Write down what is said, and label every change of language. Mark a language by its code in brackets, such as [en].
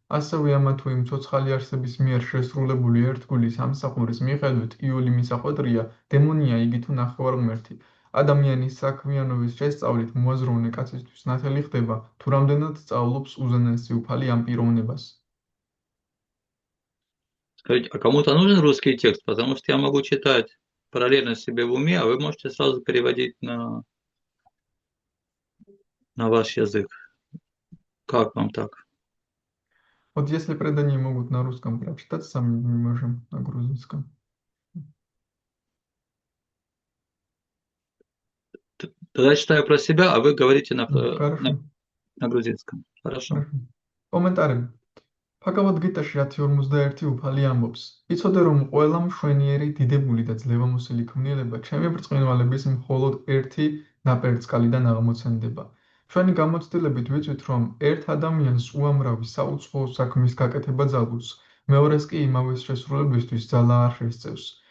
[ka] ასევე ამა თუ იმ ცოცხალი არსების მიერ შესრულებული ერთგულის ამსახურის მიხედვით იული მისახვედრია, დემონია იგი თუ ნახევარმღერთი. ადამიანის საქმიანობის შესწავლით მოაზროვნე კაცისთვის ნათელი ხდება, თუ რამდენად სწავლობს უზენაესი უფალი ამ პიროვნებას. [ru] Скажите, а кому-то нужен русский текст? Потому что я могу читать параллельно себе в уме, а вы можете сразу переводить на ваш язык. Как вам так? Вот если предания могут на русском прочитать, сами мы можем на грузинском. Тогда читаю про себя, а вы говорите Хорошо. на грузинском. Хорошо. Хорошо. [ka] Კომენტარები. ფაგავად გიტაში 10:41 უფალი ამბობს: იცოდე რომ ყველა მშვენიერი, დიდებული და ძლევამოსილი ქმნილება ჩემი ბრწყინვალების მხოლოდ ერთი ნაპერწკალიდან აღმოცენდება. ჩვენი გამოცდილებით ვიცით რომ ერთ ადამიანს უამრავი საუცხოო საქმის გაკეთება ძალუძს, მეორეს კი იმავეს შესრულებისთვის ძალა არ შესწევს.